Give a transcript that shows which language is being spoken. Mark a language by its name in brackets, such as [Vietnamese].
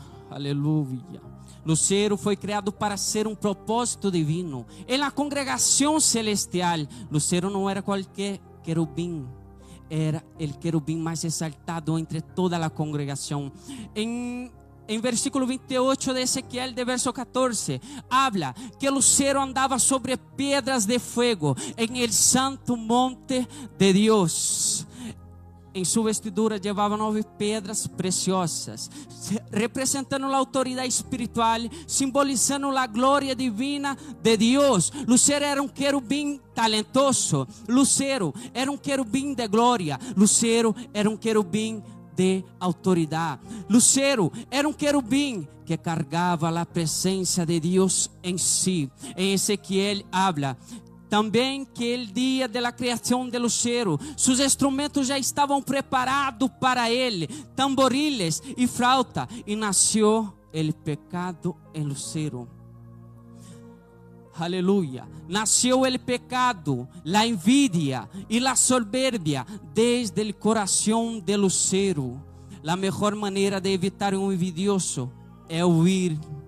[Portuguese] Aleluia. Lucero foi criado para ser um propósito divino. Em la congregação celestial, Lucero não era qualquer querubim, era o querubim mais exaltado entre toda a congregação. Em versículo 28 de Ezequiel, de verso 14, [Spanish] habla que Lucero andava sobre pedras de fuego en el santo monte de Dios. [Portuguese] Em sua vestidura llevava 9 pedras preciosas, representando a autoridade espiritual, simbolizando a glória divina de Deus. Lucero era um querubim talentoso. Lucero era um querubim de glória. Lucero era um querubim de autoridade. Lucero era um querubim que cargava a presença de Deus em si. Em Ezequiel habla também que o dia da criação de Lucero, seus instrumentos já estavam preparados para ele, tamboriles e flauta, e nasceu o pecado em Lucero. Aleluya. [Spanish] Nació el pecado, la envidia y la soberbia desde el corazón de Lucero. La mejor manera de evitar un envidioso es huir.